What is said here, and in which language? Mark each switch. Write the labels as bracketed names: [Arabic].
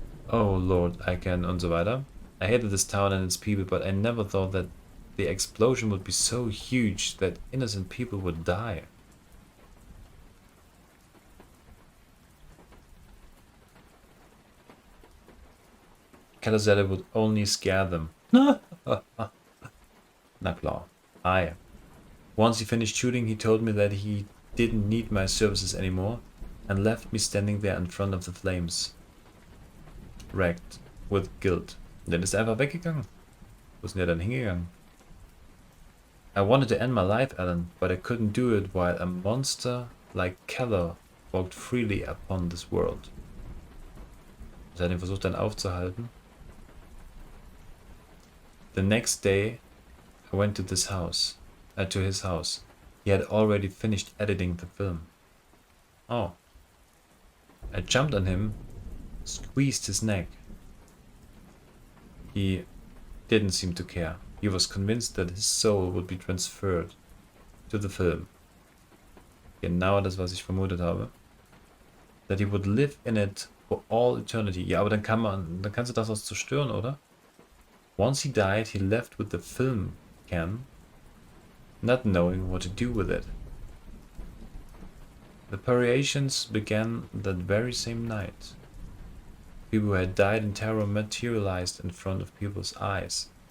[English] Oh Lord, I can [German] und so weiter. [English] I hated this town and its people, but I never thought that the explosion would be so huge that innocent people would die. Keller said it would only scare them. [German] Na klar. [English] Once he finished shooting, he told me that he didn't need my services anymore and left me standing there in front of the flames, wrecked with guilt. [German] Dann ist er einfach weggegangen. Wo ist denn der dann hingegangen? [English] I wanted to end my life, Alan, but I couldn't do it while a monster like Keller walked freely upon this world. [German] Er hat ihn versucht dann aufzuhalten. [English] The next day, I went to his house. He had already finished editing the film. Oh. I jumped on him, squeezed his neck. He didn't seem to care. He was convinced that his soul would be transferred to the film. [German] Genau das, was ich vermutet habe. [English] That he would live in it for all eternity. [German] Ja, aber dann kannst du das auch zerstören, oder? [English] Once he died, he left with the film can, not knowing what to do with it. The variations began that very same night. People who had died in terror materialized in front of people's eyes.